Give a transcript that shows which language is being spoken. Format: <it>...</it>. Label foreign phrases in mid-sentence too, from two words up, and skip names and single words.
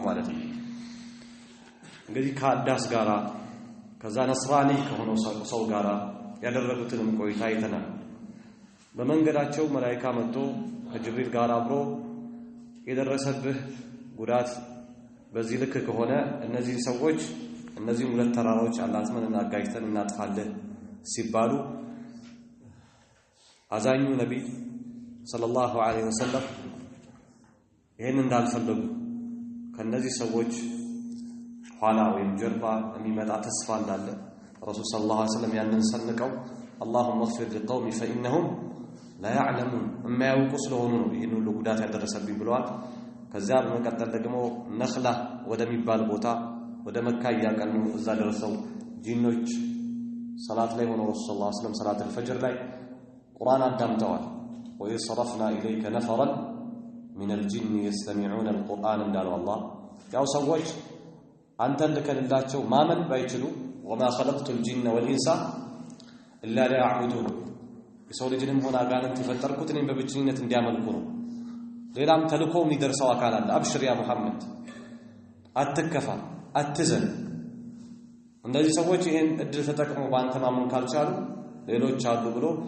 <am>ማለት ነው። እንግዲህ ከአዳስ ጋራ ከዛ ነስራኒ ከሆነው ሰው ጋራ ያደረጉትን ቆይታ አይተናል። በመንገዳቸው መላእክት መጥቶ ከጅብሪል ጋር አብሮ የደረሰብህ ጉዳት በዚህ ልክ ከሆነ እነዚህ ሰዎች እነዚህ ሁለት ተራራዎች አላህን አጋጭተን እናጥፋለን ሲባሉ አዛኙ ነብይ</am> <ar>صلى الله عليه وسلم</ar> <am>ይሄን እንዳልፈለጉ ከነዚህ ሰዎች ኋላ ወይም ጀርባ የሚመጣ ተስፋ እንዳለ ረሱል</am> <ar>صلى الله عليه وسلم</ar> <am>ያንን ሰንቀው</am> <ar>اللهم اغفر لقومي فإنهم لا يعلمون</ar> <am>እማ ያውቁ ስለሆኑ ነው ይሄን ሁሉ ጉዳት ያደረሰብኝ ብለዋል። ከዛ በመቀጠል ደግሞ ነኽላ ወደሚባል ቦታ ወደ መካ ያቀኑ እዛ ደረሰው ጂኖች ሰላት ላይ ሆነው ረሱል</am> <ar>صلى الله عليه وسلم</ar> <am>ሰላት الفجر ላይ ቁርአን አዳምጠዋል።</am> <ar>ويصرفنا إليك نفرا من الجن يستمعون القرآن</ar> <am>እንዳለው አላህ ያው ሰዎች አንተን ልከልላቸው ማመን ባይችሉ</am> <ar>وما خلقت الجن والإنس إلا ليعبدون</ar> <am>የሰው ልጅንም ሆነ አጋንንት የፈጠርኩት እኔን በብቸኝነት እንዲያመልኩ ነው። ሌላም ተልኮ የሚደርሰው አካል አለ። አብሽር ያ መሐመድ አትከፋ አትዘን። እንደዚህ ሰዎች ይሄን እድል ተጠቅመው ባንተ ማመን ካልቻሉ ሌሎች አሉ ብሎ</am>